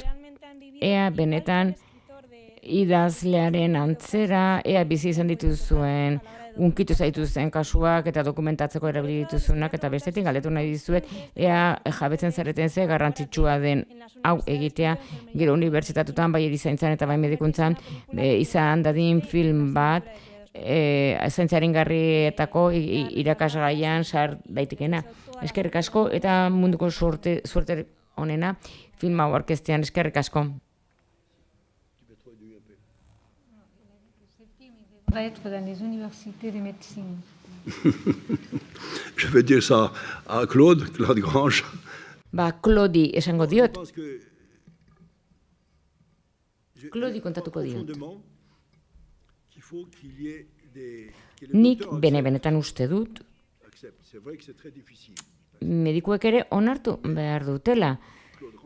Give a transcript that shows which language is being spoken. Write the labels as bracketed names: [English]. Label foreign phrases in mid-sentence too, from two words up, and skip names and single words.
[Basque] Ea benetan idazlearen antzera, ea bizi izan dituzuen, unkitu zaituzten kasuak eta dokumentatzeko erabili dituzunak, eta bestetik galdetu nahi dizuet, ea jabetzen zareten ze garrantzitsua den hau egitea, gero unibertsitatutan, bai erizaintzan eta bai medikuntzan, izan dadin film bat, zaintza aringarrietako irakasgaian sar daitekena. Eskerrik asko eta munduko suerte onena film hau aurkeztean, eskerrik asko. [French] Va être dans les universités de médecine. Je vais dire ça à Claude Grange. [Basque] Claudi esango diot. Claudi kontatuko diot. Nik benetan uste dut, medikuek ere onartu behar dutela.